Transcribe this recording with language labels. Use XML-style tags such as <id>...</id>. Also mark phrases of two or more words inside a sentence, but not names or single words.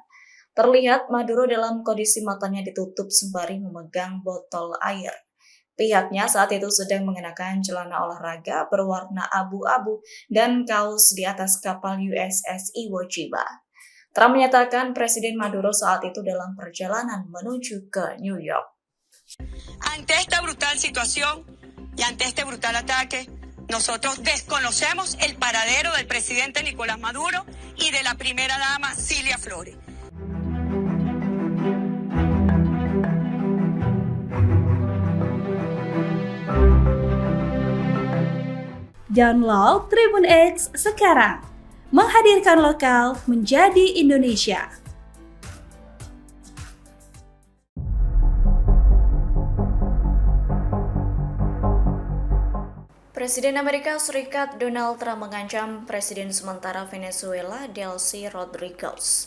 <id>Terlihat Maduro dalam kondisi matanya ditutup sembari memegang botol air. Pihaknya saat itu sedang mengenakan celana olahraga berwarna abu-abu dan kaos di atas kapal USS Iwo Jima. Trump menyatakan Presiden Maduro saat itu dalam perjalanan menuju ke New York.</id> <es>Ante esta brutal situación y ante este brutal ataque, nosotros desconocemos el paradero del presidente Nicolás Maduro y de la primera dama Cilia Flores.</es> <id>Download Tribun X sekarang, menghadirkan lokal menjadi Indonesia. Presiden Amerika Serikat Donald Trump mengancam Presiden sementara Venezuela Delcy Rodriguez.</id>